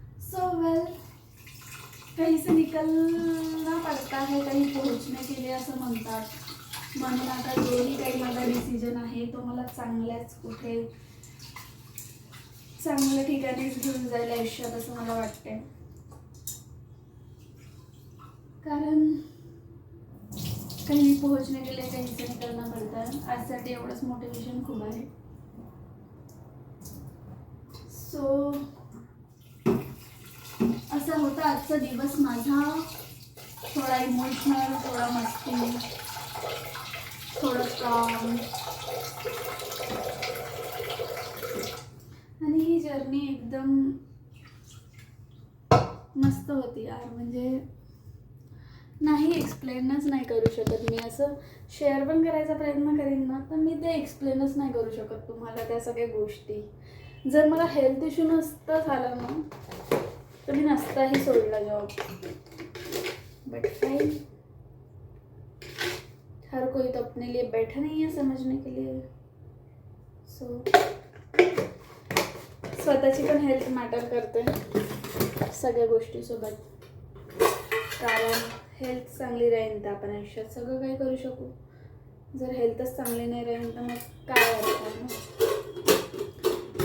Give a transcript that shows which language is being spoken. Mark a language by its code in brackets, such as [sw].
[hi] So well, कहीं से निकलना पडता है कहीं पोहोचने के लिए [mr] असं म्हणतात. म्हणून आता जोही काही माझा डिसिजन आहे तो मला चांगल्याच कुठे चांगल्या ठिकाणीच घेऊन जायला आयुष्यात, असं मला वाटते. कारण [hi] कहीं पोहोचने के लिए कहीं से निकलना पडता है. [mr] आजसाठी एवढंच मोटिवेशन खूप आहे. सो असा होता आजचा दिवस माझा, थोडा इमोशनल, थोडा मस्ती, थोडं काम, आणि ही जर्नी एकदम मस्त होती यार. म्हणजे नाही एक्सप्लेनच नाही करू शकत मी. असं शेअर पण करायचा प्रयत्न करीन ना तर मी ते एक्सप्लेनच नाही करू शकत तुम्हाला त्या सगळ्या गोष्टी. जर मला हेल्थ इश्यू नसता झाला ना तर मी नसताही सोडला जॉब. [en] but fine, [hi] हर कोई तो अपने लिए बैठा नहीं है समझने के लिए. [mr] सो स्वतःची पण हेल्थ मॅटर करते सगळ्या गोष्टीसोबत. कारण हेल्थ चांगली राहील तर आपण आयुष्यात सगळं काही करू शकू. जर हेल्थच चांगली नाही राहील तर मग काय अर्थ ना.